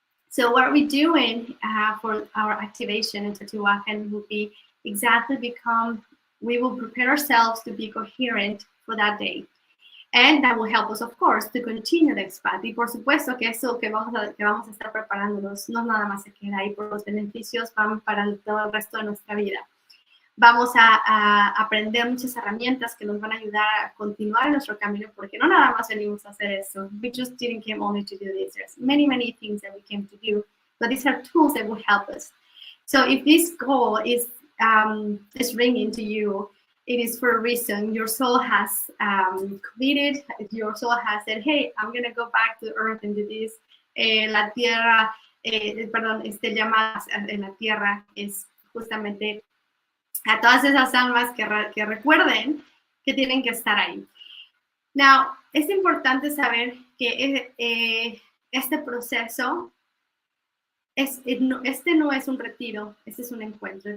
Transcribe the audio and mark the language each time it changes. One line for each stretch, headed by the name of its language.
English: So what we're doing for our activation in Teotihuacan will be exactly we will prepare ourselves to be coherent for that day. And that will help us, of course, to continue the expand.
Spanish: Y por supuesto que eso que vamos a estar preparándonos no nada más se queda ahí, por los beneficios van para todo el resto de nuestra vida. Vamos a aprender muchas herramientas que nos van a ayudar a continuar en nuestro camino, porque no nada más venimos a hacer eso.
English: We just didn't come only to do this. There's many, many things that we came to do, but these are tools that will help us. So if this goal is ringing to you, it is for a reason. Your soul has committed. Your soul has said, hey, I'm going to go back to earth and do this.
Spanish: La tierra, llamado en la tierra es justamente a todas esas almas que recuerden que tienen que estar ahí. Now, es importante saber que este proceso, este no es un retiro, este es un encuentro.